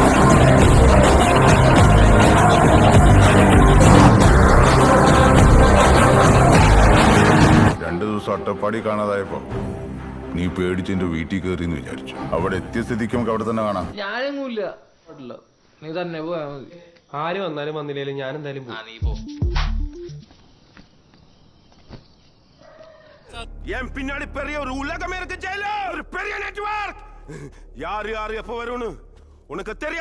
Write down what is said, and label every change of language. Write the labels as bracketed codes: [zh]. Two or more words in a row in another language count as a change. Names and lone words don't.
[ml] രണ്ടു ദിവസം അട്ടപ്പാടി കാണാതായപ്പോ നീ പേടിച്ചെന്റെ വീട്ടിൽ കയറിന്ന് വിചാരിച്ചു. അവിടെ എത്തിയ സ്ഥിതിക്ക് നമുക്ക് അവിടെ തന്നെ കാണാം. ഞാനൊന്നുമില്ല, നീ തന്നെ പോയാ മതി. ആര് വന്നാലും വന്നില്ലേലും ഞാൻ എന്തായാലും [ta] என் பின்னாடி பெரிய ஒரு உலகம் இருக்கு ஜெயிலர், ஒரு பெரிய நெட்வொர்க். யாரு எப்ப வரும்னு உனக்கு தெரியாது.